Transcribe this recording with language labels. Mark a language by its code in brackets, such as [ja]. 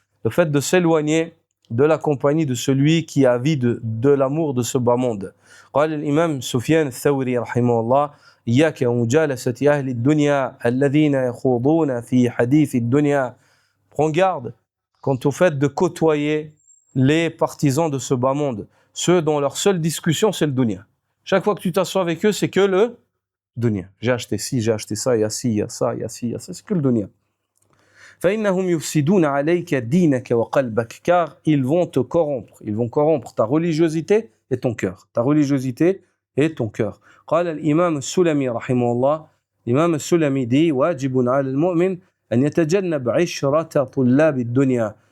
[fr] Le fait de s'éloigner de la compagnie de celui qui est avide de l'amour de ce bas monde. [ar] قال الإمام سفيان الثوري رحمه الله إياك ومجالسة أهل الدنيا الذين يخوضون في حديث الدنيا. [fr] Prends garde quant au fait de côtoyer les partisans de ce bas monde, ceux dont leur seule discussion c'est le dunya. Chaque fois que tu t'assois avec eux, c'est que le dunya. J'ai acheté ci, j'ai acheté ça, il y a ci, il y a ça, il y a ci, il y a ça, c'est que le dunya. [ar] فإنهم يفسدون عليك دينك وقلبك, [fr] car ils vont te corrompre, ils vont corrompre ta religiosité et ton cœur. Ta religiosité et ton cœur. [ar] قال الإمام السلمي رحمه الله, [fr] l'imam السلمي dit [ar] واجب على المؤمن أن يتجنب عشرة طلاب الدنيا.